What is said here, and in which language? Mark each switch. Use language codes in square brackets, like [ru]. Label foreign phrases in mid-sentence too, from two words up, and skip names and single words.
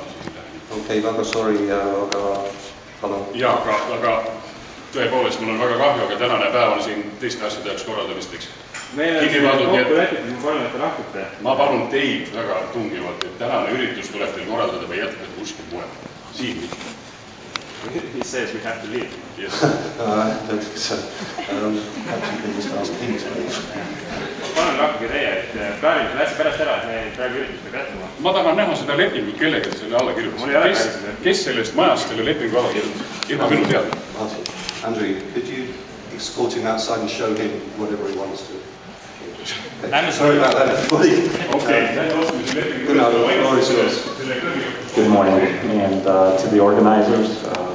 [et] Okei, väga sorry, aga palun. Jaa, aga tõepoolest, mul on väga kahju, aga tänane päev on siin teiste asjade jaoks korraldamisteks. Meil on kokku rääkida, ma palun, et te lahkute. Ma palun teid väga tungivalt, et tänane üritus tuleb teil korraldada või jätkata kuskil mujal. Siin mitte. [en] He says we have to leave. Yes. I don't think so. Actually, just ask him to leave. [et] Palun lahkuge teie, et plaanime selle asja pärast ära, et me praegu üritust peab jätkama. Ma tahan näha seda lepingut, kellega te selle alla kirjutasite. Kes sellest majast selle lepingu alla kirjutas? Ilma minu teada. [en] Andrew, could you escort him outside and show him whatever he wants to? I'm sorry about that, everybody. Good morning, and to the organizers,